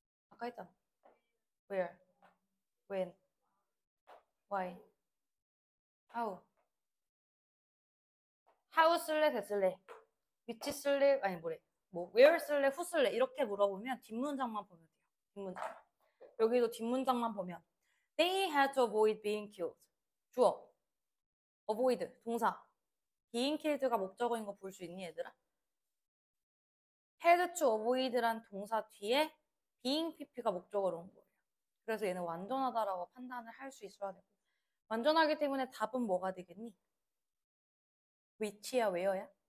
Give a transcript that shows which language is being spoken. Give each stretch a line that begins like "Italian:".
Korean: 아까 했잖아. where, when, why, how. how 쓸래 됐을래. 위치 쓸래 아니 뭐래. 뭐 where 쓸래 who 쓸래 이렇게 물어보면 뒷문장만 보면 돼요. 뒷문장. 여기도 뒷문장만 보면
English: They had to avoid being killed.
Korean: 주어. avoid 동사.
English: being killed
Korean: 가 목적어인 거 볼 수 있니 얘들아?
English: had to avoid
Korean: 란 동사 뒤에 being pp가 목적어로 온 거예요. 그래서 얘는 완전하다라고 판단을 할 수 있어야 되고 완전하기 때문에 답은 뭐가 되겠니? which야 where야?